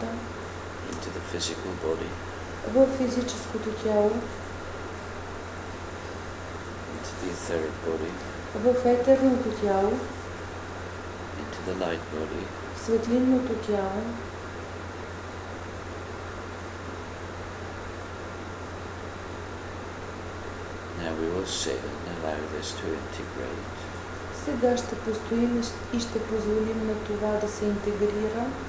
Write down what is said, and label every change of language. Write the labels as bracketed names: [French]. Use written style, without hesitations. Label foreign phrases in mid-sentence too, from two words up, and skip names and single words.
[English] Into the physical body, [Bulgarian] в физическото тяло, [English] into the etheric body, [Bulgarian] в етерното тяло, [English] into the light body, [Bulgarian] в светлинното тяло, [English] now we will sit and allow this to integrate. [Bulgarian] Сега ще постоим и ще позволим на това да се интегрира.